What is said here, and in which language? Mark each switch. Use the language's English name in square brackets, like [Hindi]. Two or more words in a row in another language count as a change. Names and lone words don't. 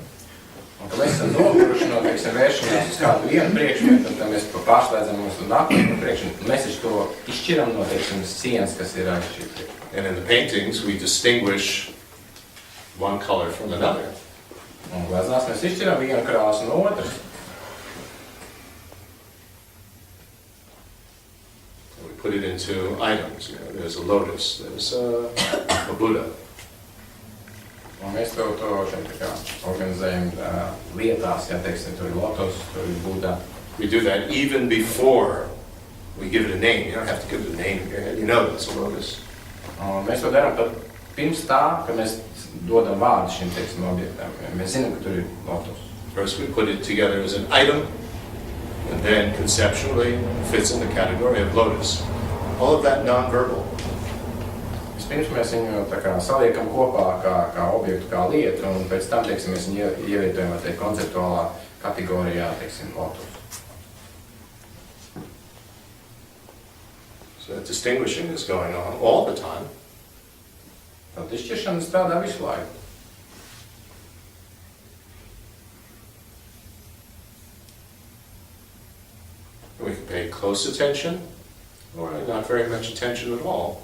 [Latvian] Un, kad mēs esam noguruši no, teiksim, vēršanās uz kādu vienu priekšmetu, tad mēs pārslēdzam uz nākamo priekšmetu. Mēs to izšķiram no, teiksim, sienas, kas ir aiz šī priekšmeta. [English] And in the paintings, we distinguish one color from another. [Latvian] Un gleznās mēs izšķiram vienu krāsu no otras. [English] Put it into items. There's a lotus, there's a Buddha. [Latvian] Un mēs to šeit tā kā organizējam lietās, ja teiksim, tur ir lotus, tur ir Buddha. [English] We do that even before we give it a name. You don't have to give it a name in your head. You know it's a lotus. [Latvian] Un mēs to darām pat pirms tā, ka mēs dodam vārdu šim, teiksim, objektam. Mēs zinām, ka tur ir lotus. [English] First we put it together as an item, and then conceptually fits in the category of lotus. All of that non-verbal. [Latvian] Vispirms mēs viņu tā kā saliekam kopā kā objektu, kā lietu, un pēc tam, teiksim, mēs viņu ievietojam konceptuālā kategorijā, teiksim, lotus. [English] So that distinguishing is going on all the time. [Latvian] Tad izšķiršana strādā visu laiku. [English] We can pay close attention, or not very much attention at all.